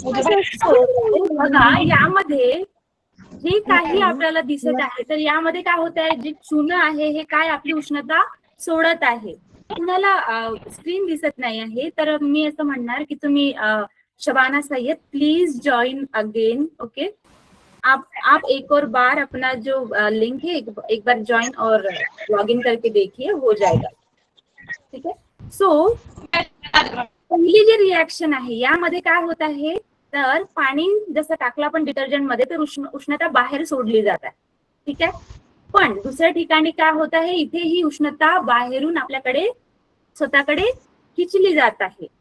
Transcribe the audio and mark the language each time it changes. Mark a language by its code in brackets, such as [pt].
[mr] बघा, यामध्ये जे काही आपल्याला दिसत आहे, तर यामध्ये काय होत आहे, जे चून आहे हे काय आपली उष्णता सोडत आहे. कुणाला स्क्रीन दिसत नाही आहे, तर मी असं म्हणणार की तुम्ही Shabana Syed please join again. [hi] Okay, आप एक और बार अपना जो लिंक है एक बार ज्वाइन और लॉग इन करके देखिए, हो जाएगा. ठीक है. [mr] सो पहिली जी रिॲक्शन आहे यामध्ये काय होत आहे, तर पाणी जसं टाकलं आपण डिटर्जंट मध्ये, तर उष्णता बाहेर सोडली जात आहे. ठीक आहे. पण दुसऱ्या ठिकाणी काय होत आहे, इथे ही उष्णता बाहेरून आपल्याकडे स्वतःकडे खिचली जात आहे.